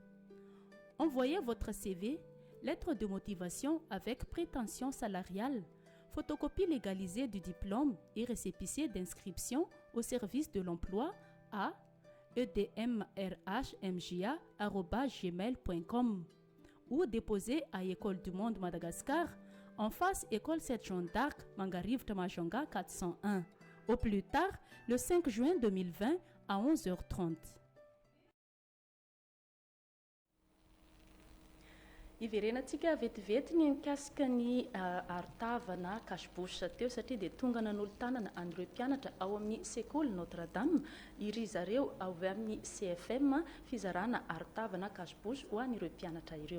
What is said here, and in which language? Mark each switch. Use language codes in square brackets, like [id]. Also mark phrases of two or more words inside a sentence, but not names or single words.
[fr] Envoyez votre CV, lettre de motivation avec prétention salariale, photocopie légalisée du diplôme et récépissé d'inscription au service de l'emploi à edmrhmja@gmail.com ou déposé à École du Monde Madagascar en face École 7 Jeanne d'Arc, Mangarive Tamajanga 401, au plus tard le 5 juin 2020 à 11h30. [mg] Iverenantsika vetivety ny mikasika ny aritava na cache-bouche teo satria dia tonga nanolo-tanana an'ireo mpianatra ao amin'ny sekoly Notre-Dame iry zareo avy amin'ny CFM fizarana aritava na cache-bouche ho an'ireo mpianatra ireo.